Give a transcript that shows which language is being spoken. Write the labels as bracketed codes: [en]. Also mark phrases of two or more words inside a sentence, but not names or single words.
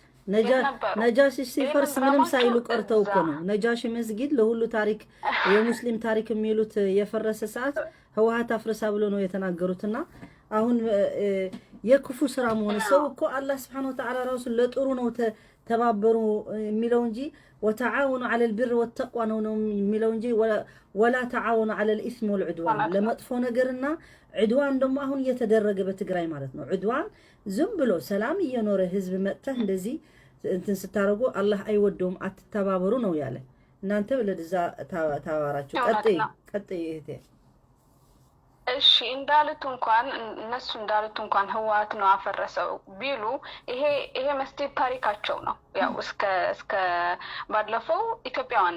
[am] ነጃሺ ሲፈርስ ምንም ሳይሉ ቀርተው እኮ ነው። ነጃሺ መስጊድ ለሁሉ ታሪክ የሙስሊም ታሪክ የሚሉት የፈረሰ ሰዓት ህወሓት አፍርሳ ብሎ ነው የተናገሩትና አሁን የክፉ ስራ መሆን ሰው እኮ አላህ [ar] سبحانه وتعالى [am] ራሱ ለጥሩ ነው ተባበሩ የሚለው እንጂ [ar] وتعاونوا على البر والتقوى [am] ነው የሚለው እንጂ [ar] ولا تعاونوا على الاثم والعدوان [am] ለመጥፎ ነገርና ዑድዋን ደግሞ አሁን እየተደረገ በትግራይ ማለት ነው። ዑድዋን ዝም ብሎ ሰላም እየኖረ ህዝብ መጥተህ እንደዚህ እንትን ስታረጉ አላህ አይወደውም አትተባበሩ ነው ያለ። እናንተ ለዛ ታዋራችሁ ቀጥይ እህቴ። እሺ እንዳሉት እንኳን እነሱ እንዳሉት እንኳን ህወሓት ነው አፈረሰው ቢሉ ይሄ መስጊድ ታሪካቸው ነው። ያው እስከ ባለፈው ኢትዮጵያውያን